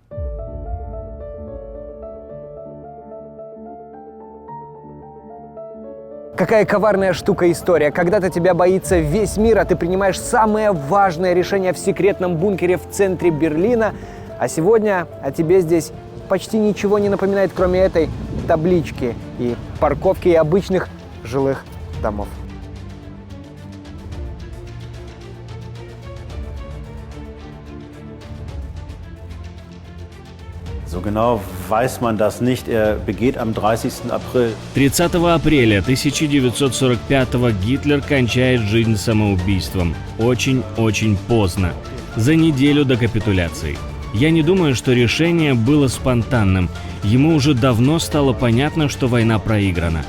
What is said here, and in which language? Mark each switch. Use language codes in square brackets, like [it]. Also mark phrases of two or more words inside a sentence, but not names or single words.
[ru] Какая коварная штука история. Когда-то тебя боится весь мир, а ты принимаешь самое важное решение в секретном бункере в центре Берлина. А сегодня о тебе здесь почти ничего не напоминает, кроме этой таблички и парковки и обычных жилых домов. [de] So genau weiß man das nicht. Er begeht am 30. April. [ru] 30 апреля 1945-го Гитлер кончает жизнь самоубийством. Очень-очень поздно. За неделю до капитуляции. Я не думаю, что решение было спонтанным. Ему уже давно стало понятно, что война проиграна.